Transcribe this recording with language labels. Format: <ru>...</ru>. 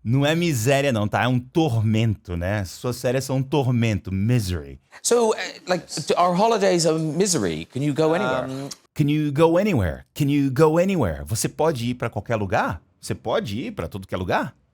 <pt>Não é miséria não, tá? É um tormento, né? Suas férias são um tormento, misery.</pt> <en>So, our holidays are misery. Can you go anywhere? Can you go anywhere? Can you go anywhere?</en> <pt>Você pode ir para qualquer lugar? Você pode ir para todo que é lugar?</pt>